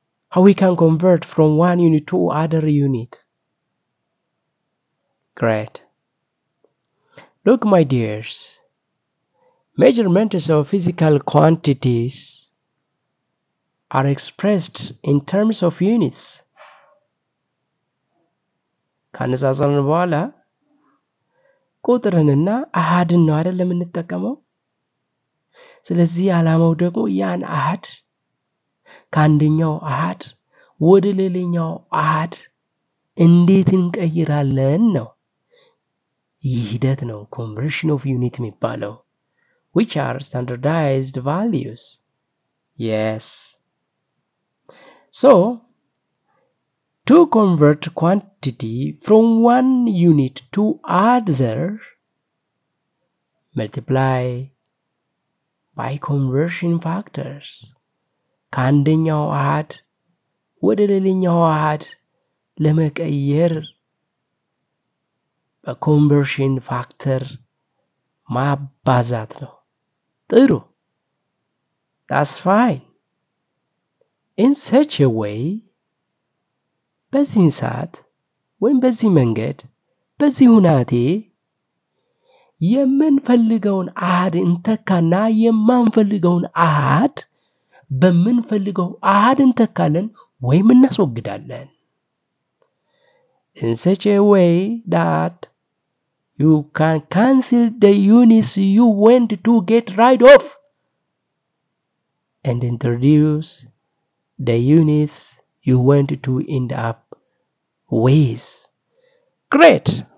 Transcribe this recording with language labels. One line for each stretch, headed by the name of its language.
English: How we can convert from one unit to other unit. Great. Look, my dears, measurements of physical quantities are expressed in terms of units.
Amharic: ካነጻጸርን በኋላ ቁጥርንና አሃድን ነው አይደል የምንጠቀመው? ስለዚህ ዓላማው ደግሞ ያን አሃድ ከአንደኛው አሃድ ወደ ሌላኛው አሃድ እንዴት እንቀይራለን ነው። ይህ ሂደት ነው
English: conversion of unit
Amharic: የሚባለው,
English: which are standardized values. Yes. So, to convert quantity from one unit to other, multiply by conversion factors.
Amharic: ከአንደኛው አሃድ ወደ ሌላኛው አሃድ ለመቀየር በኮንቨርሽን ፋክተር ማባዛት ነው። ጥሩ.
English: That's fine. In such a way,
Amharic: በዚህ ሰዓት ወይም በዚህ መንገድ በዚህ ሁናቴ የምንፈልገውን አሃድ እንተካና የማንፈልገውን አሃድ በምንፈልገው አሃድ እንተካለን ወይም እናስወግዳለን.
English: In such a way that you can cancel the units you want to get rid of and introduce the units you want to end up with. Great.